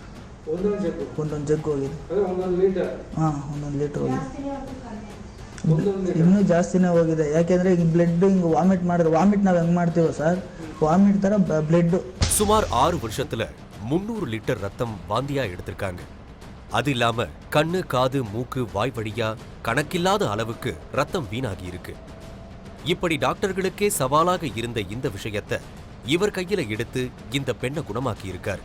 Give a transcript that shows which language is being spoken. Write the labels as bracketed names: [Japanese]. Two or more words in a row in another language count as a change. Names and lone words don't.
[Kannada] ಒಂದೊಂದು ಜಗ್ ಹೋಗಿದೆ. ಹಾಂ, 1 ಲೀಟರ್ ಹೋಗಿದೆ. ಇನ್ನೂ ಜಾಸ್ತಿನೇ ಹೋಗಿದೆ. ಯಾಕೆಂದರೆ ಈಗ ಬ್ಲಡ್ ಹಿಂಗೆ ವಾಮಿಟ್ ಮಾಡಿದ್ರೆ, ವಾಮಿಟ್ ನಾವು ಹೆಂಗೆ ಮಾಡ್ತೀವೋ ಸರ್, ವಾಮಿಟ್ ಥರ ಬ್ಲಡ್. [Tamil] சுமார் 6 வருஷத்துல 300 லிட்டர் ரத்தம் வாந்தியா எடுத்திருக்காங்க. அது இல்லாம கண்ணு, காது, மூக்கு, வாய் வழியா கணக்கில்லாத அளவுக்கு ரத்தம் வீணாகி இருக்கு. இப்படி டாக்டர்களுக்கே சவாலாக இருந்த இந்த விஷயத்தை இவர் கையில எடுத்து இந்த பெண்ணை குணமாக்கி இருக்கார்.